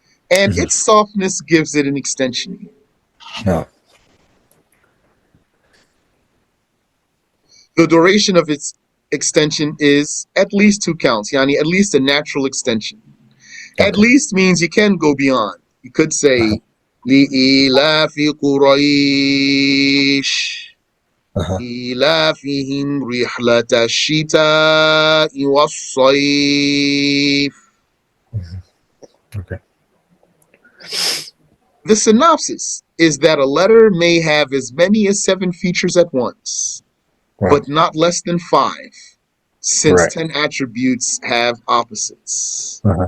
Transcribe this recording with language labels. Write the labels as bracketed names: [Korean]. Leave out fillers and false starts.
[English] And its softness gives it an extension. The duration of its extension is at least 2 counts, yani at least a natural extension. At least means you can go beyond. You could say [Arabic] لِإِيلَافِ قُرَيْشٍ إِيلَافِهِمْ رِحْلَةَ الشِّتَاءِ وَالصَّيْفِ. [English] The synopsis is that a letter may have as many as 7 features at once, but not less than 5, since 10 attributes have opposites.